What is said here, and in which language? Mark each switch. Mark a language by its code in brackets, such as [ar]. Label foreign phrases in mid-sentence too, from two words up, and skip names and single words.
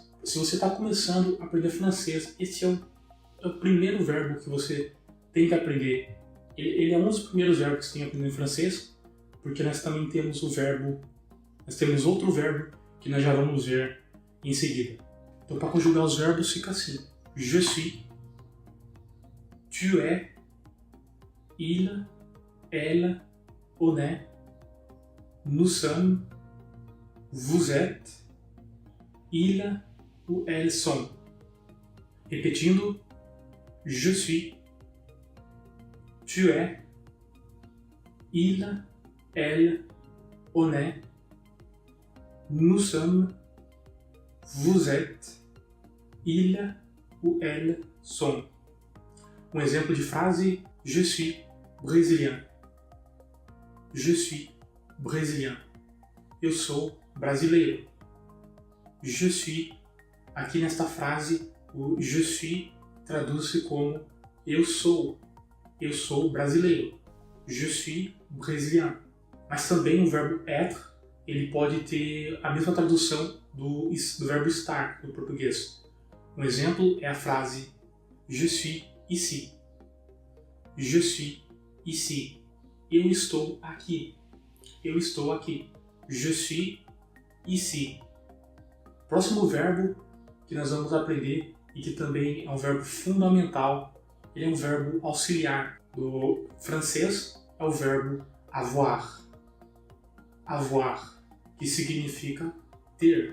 [pt] Se você está começando a aprender francês, este é o primeiro verbo que você tem que aprender. Ele é um dos primeiros verbos que você tem que aprender em francês, porque nós também temos outro verbo que nós já vamos ver em seguida. Então, para conjugar os verbos fica assim: [fr] je suis, tu es, il, elle, on est, nous sommes, vous êtes, il ou elles sont. Repetindo: je suis, tu es, il, elle, on est, nous sommes, vous êtes, il ou elles sont. [pt] Um exemplo de frase: [fr] je suis brésilien. Je suis brésilien. [pt] Eu sou brasileiro. [fr] Je suis. [pt] Aqui nesta frase, o [fr] je suis [pt] traduz-se como eu sou brasileiro. [fr] Je suis brésilien. [pt] Mas também o verbo être, ele pode ter a mesma tradução do verbo estar no português. Um exemplo é a frase [fr] je suis ici. Je suis ici. [pt] Eu estou aqui. Eu estou aqui. [fr] Je suis ici. [pt] Próximo verbo que nós vamos aprender e que também é um verbo fundamental, ele é um verbo auxiliar do francês, é o verbo avoir. Avoir, que significa ter.